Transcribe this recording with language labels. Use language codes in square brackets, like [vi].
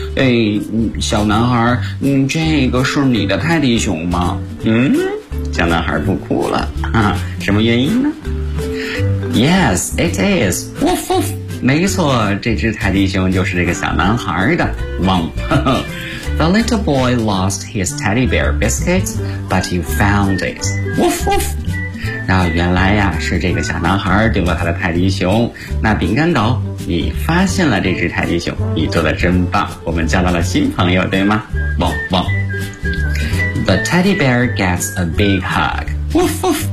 [zh] 哎，小男孩，这个是你的泰迪熊吗？小男孩不哭了，哈，什么原因呢 ？ [en] Yes, it is. Woof woof. [zh] 没错，这只泰迪熊就是这个小男孩的。汪。 [en] The little boy lost his teddy bear biscuit, but he found it. Woof woof. [zh] 那原来呀，是这个小男孩丢了他的泰迪熊。那饼干狗，你发现了这只泰迪熊，你做的真棒。我们交到了新朋友，对吗？ [en] 汪汪。The teddy bear gets a big hug. Woof woof.